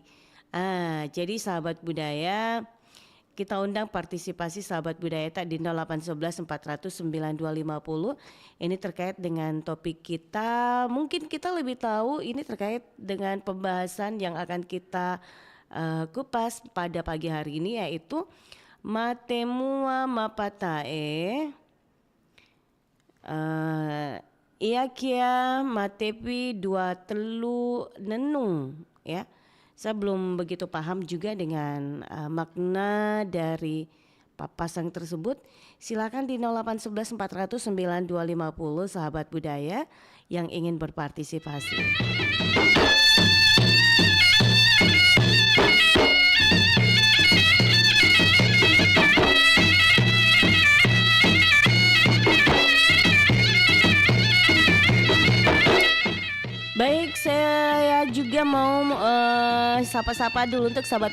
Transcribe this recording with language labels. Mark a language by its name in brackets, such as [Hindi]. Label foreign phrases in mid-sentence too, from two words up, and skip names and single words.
[Indonesian] Jadi sahabat budaya, kita undang partisipasi sahabat budaya tak di 0811 400 9250. Ini terkait dengan topik kita. Mungkin kita lebih tahu ini terkait dengan pembahasan yang akan kita kupas pada pagi hari ini, yaitu [Mandar] matemua mapatae ia kia matepi dua telu nenung [Indonesian] ya. Saya belum begitu paham juga dengan makna dari papasan tersebut. Silakan di 0811 400 9250 sahabat budaya yang ingin berpartisipasi. Baik, saya juga mau sapa-sapa dulu untuk sahabat